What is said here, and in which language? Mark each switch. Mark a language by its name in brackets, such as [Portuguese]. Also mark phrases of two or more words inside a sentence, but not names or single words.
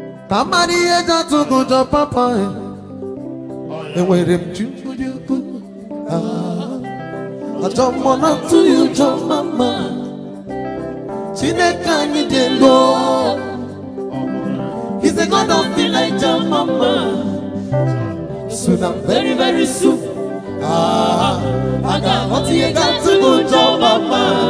[Igbo] Ka mmadụ ihe eji atụ gị ụjọ, papa, eh. Enwere m Chukwu dị ukwuu. Ah, ajọ mmụọ na-atụ ya ụjọ, mama. Chineke anyị dị elu. [English] He's the God of Elijah, mama. Soon and very, very soon. Ah, I got what you got to do, John, mama.